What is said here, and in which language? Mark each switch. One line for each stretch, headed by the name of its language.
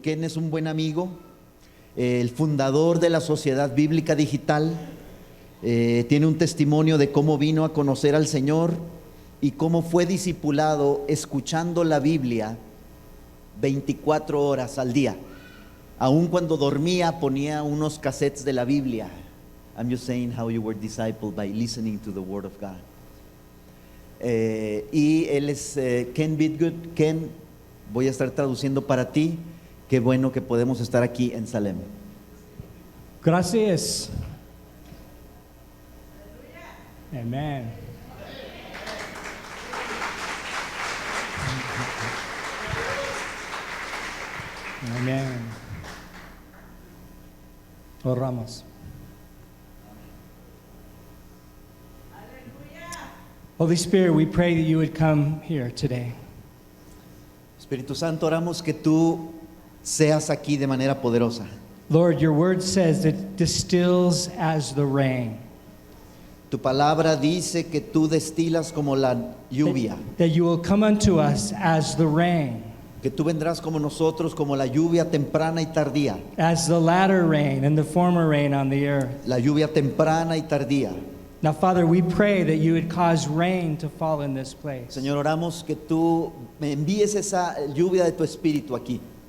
Spanish: Ken es un buen amigo, el fundador de la Sociedad Bíblica Digital. Tiene un testimonio de cómo vino a conocer al Señor y cómo fue discipulado escuchando la Biblia 24 horas al día. Aun cuando dormía ponía unos cassettes de la Biblia.
English: I'm just saying how you were discipled by listening to the Word of God.
Spanish: Y él es Ken Bidgood. Ken, voy a estar traduciendo para ti. Qué bueno que podemos estar aquí en Salem. Gracias. Amen. Amen. Oramos.
English: Holy Spirit, we pray that you would come here today.
Spanish: Espíritu Santo, oramos que tú seas aquí de manera poderosa.
English: Lord, your word says it distills as the rain.
Spanish: Tu palabra dice que tú destilas como la lluvia,
English: That you will come unto us as the rain,
Spanish: que tú vendrás como nosotros, como la lluvia temprana y tardía,
English: as the latter rain and the former rain on the earth.
Spanish: la lluvia temprana y tardía.
English: Now, Father, we pray that you would cause rain to fall in this place.
Spanish: Señor, oramos que tú me envíes esa lluvia de tu espíritu aquí.